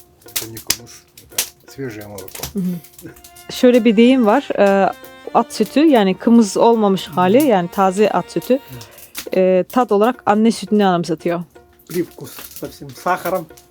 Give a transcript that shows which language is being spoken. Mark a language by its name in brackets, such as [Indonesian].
[Russian] Это не кумыс, это свежее молоко. [Turkish] Şöyle bir deyim var. At sütü yani kımız olmamış hali yani taze at sütü. Tat olarak anne sütünü anımsatıyor. [Russian] Привкус совсем с сахаром.